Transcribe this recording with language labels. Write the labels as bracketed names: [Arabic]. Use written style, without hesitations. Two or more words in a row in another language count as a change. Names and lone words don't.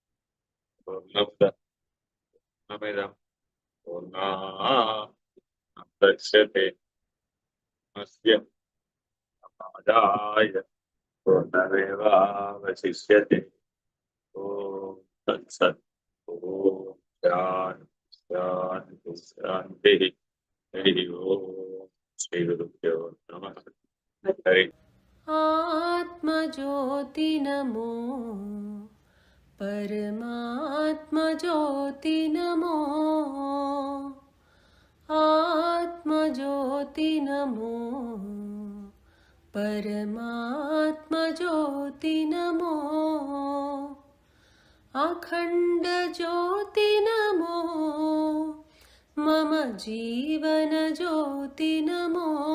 [Sanskrit] దృశ్యతే ఆదాయ పూర్ణమేవావశిష్యతే. ఓం తత్సత్. ఓం శాంతి శాంతి. హరి ఓం. శ్రీ గురుభ్యో నమః. హరి. [Hindi] आत्मज्योति नमो परमात्मज्योति नमो आत्मज्योति नमो परमात्मज्योति नमो अखंड ज्योति नमो मम जीवन ज्योति नमो